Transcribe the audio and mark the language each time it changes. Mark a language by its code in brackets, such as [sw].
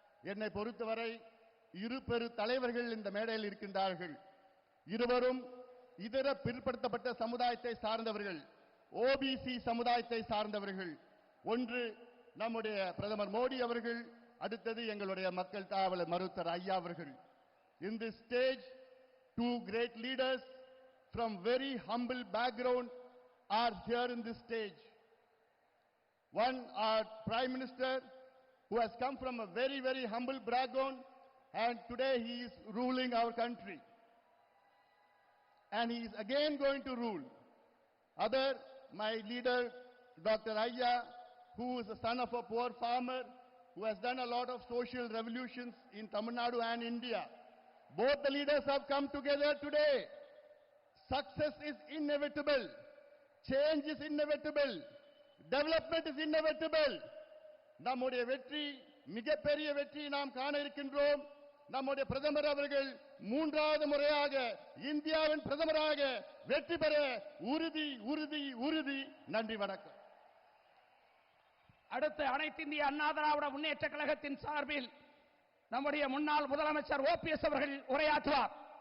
[ta] என்னை பொறுத்தவரை இரு பெரு தலைவர்கள் இந்த மேடையில் இருக்கின்றார்கள். இருவரும் இதர பிற்படுத்தப்பட்ட சமுதாயத்தை சார்ந்தவர்கள், ஓபிசி சமுதாயத்தை சார்ந்தவர்கள். ஒன்று நம்முடைய பிரதமர் மோடி அவர்கள், அடுத்தது எங்களுடைய மக்கள் காவலர் மருத்துவர் ஐயா அவர்கள். [en] In this stage, two great leaders from very humble background are here in this stage. One, our Prime Minister, who has come from a very, very humble background, and today he is ruling our country. And he is again going to rule. Other, my leader, Dr. Ayya, who is the son of a poor farmer, who has done a lot of social revolutions in Tamil Nadu and India. Both the leaders have come together today. Success is inevitable. Change is inevitable. Development is inevitable. [ta] நம்முடைய வெற்றி, மிகப்பெரிய வெற்றி நாம் காண இருக்கின்றோம். நம்முடைய பிரதமர் அவர்கள் மூன்றாவது முறையாக இந்தியாவின் பிரதமராக வெற்றி பெற உறுதி உறுதி உறுதி. நன்றி, வணக்கம். அடுத்து அனைத்து இந்திய அண்ணா திராவிட முன்னேற்ற கழகத்தின் சார்பில் நம்முடைய முன்னாள் முதலமைச்சர் ஓபிஎஸ் அவர்கள் உரையாற்றுவார்.